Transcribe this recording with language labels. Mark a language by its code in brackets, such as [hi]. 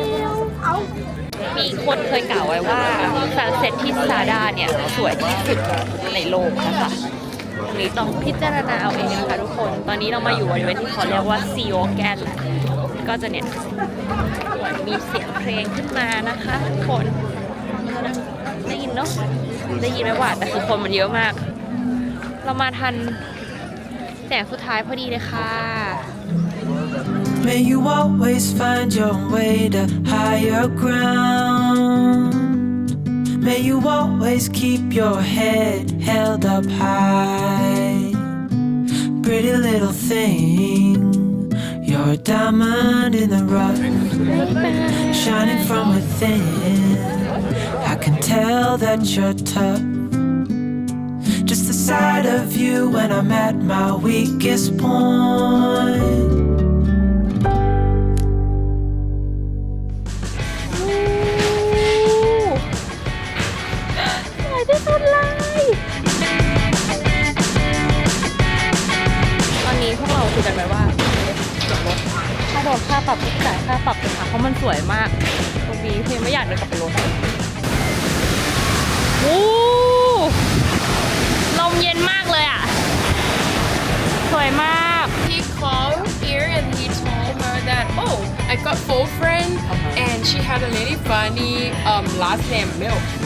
[th] วมีคนเคยกล่าวไว้ว่าซันเซ็ตที่ซาดาเนี่ยสวยที่สุดในโลกนะคะนี้ต้องพิจารณาเอาเองนะคะทุกคนตอนนี้เรามาอยู่บริเวณที่เขาเรียกว่าซีโอแกนแหละก็จะเนี่ยมีเสียงเพลงขึ้นมานะคะทุกคนได้ยินเนาะได้ยินไหมว่าแต่คือคนมันเยอะมากเรามาทันแสงสุดท้ายพอดีเลยค่ะ [en] May you always find your way to higher ground. May you always keep your head held up high. Pretty little thing, you're a diamond in the rough, shining from within. I can tell that you're tough. Just the sight of you when I'm at my weakest point. [th] คุยกันไว้ว่าถ้าโดนค่าปรับจ่ายค่าปรับเลยค่ะเพราะมันสวยมากตรงนี้เพียงไม่อยากเดินกลับไปรถโอ้ลมเย็นมากเลยอ่ะสวยมาก [en] He called here and he told her that oh I got full friend and she had a really funny last name Milk